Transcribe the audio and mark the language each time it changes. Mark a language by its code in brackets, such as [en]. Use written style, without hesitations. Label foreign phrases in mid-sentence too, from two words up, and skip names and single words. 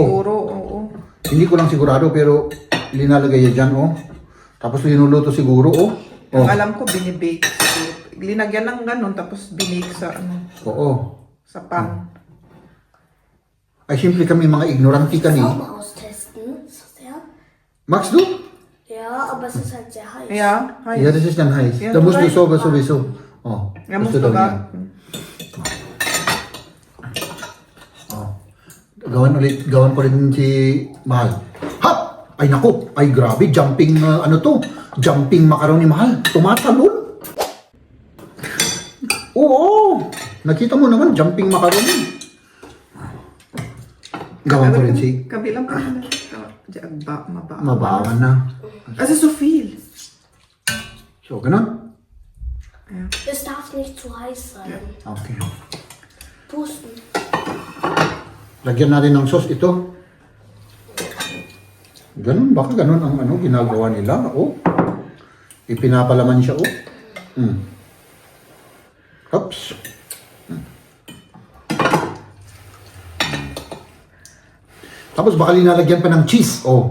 [tl] siguro. Oo. Hindi ko lang sigurado, pero linalagay yan dyan, oh. Tapos linuluto siguro, oh. Ang Oh. alam ko, binibake siguro. Linagyan ng ganun, tapos binake sa ano, Oo. sa pan. Ay, simple kami mga ignoranti kani. [de] Auch mal austesten. Ist das der? Magst du? Ja, aber es ist halt sehr heiß. Ja, hi. Ja, das ist dann heiß. Ja, Da musst du heiß. sowieso. Oh. Ja, [tl] gusto [de] musst [tl] daw [de] du [tl] niya. [de] warten. [tl] Oh. Gawan ko rin si Mahal. Hap! Ay naku, ay grabe, jumping, ano to? [en] Jumping macaroni, [tl] Mahal. Tumatalon. Oo, nakita mo naman, [en] jumping macaroni. [tl] Gawan ko rin si Kabilang pa na. Mabawa. Mabawan na. [de] Also so viel. [tl] So, ganun. [de] Es darf nicht zu heiß sein. Okay. Pusten. [tl] Lagyan natin ng sauce ito. Ganun, baka ganun ang ano, ginagawa nila. Oh. Ipinapalaman siya, oh. Oops. Tapos baka linalagyan pa ng cheese, oh.